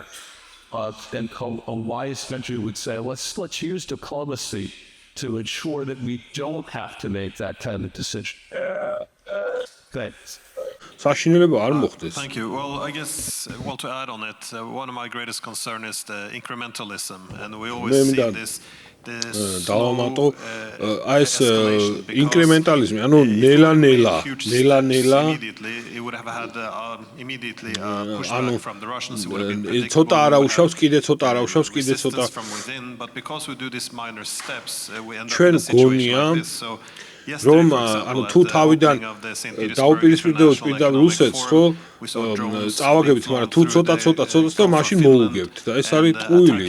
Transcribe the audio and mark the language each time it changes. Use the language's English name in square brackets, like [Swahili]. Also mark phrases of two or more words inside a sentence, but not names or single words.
[English] And a wise country would say, let's use diplomacy to ensure that we don't have to make that kind of decision. Thanks. Thank you. Well, I guess, to add on it, one of my greatest concerns is the incrementalism, and we always see this [Georgian] დავამატო აი ეს ინკრემენტალიზმი, ანუ ნელა-ნელა ცოტა არაუშავს, კიდე ცოტა არაუშავს, კიდე ცოტა ჩვენ გონია რომ ანუ თუ თავიდან დაუპირისპირდებოდ პირდაპირ რუსეთს, ხო, წავაგებით, მაგრამ თუ ცოტა და მაშინ მოუგებთ და ეს არის ტყუილი.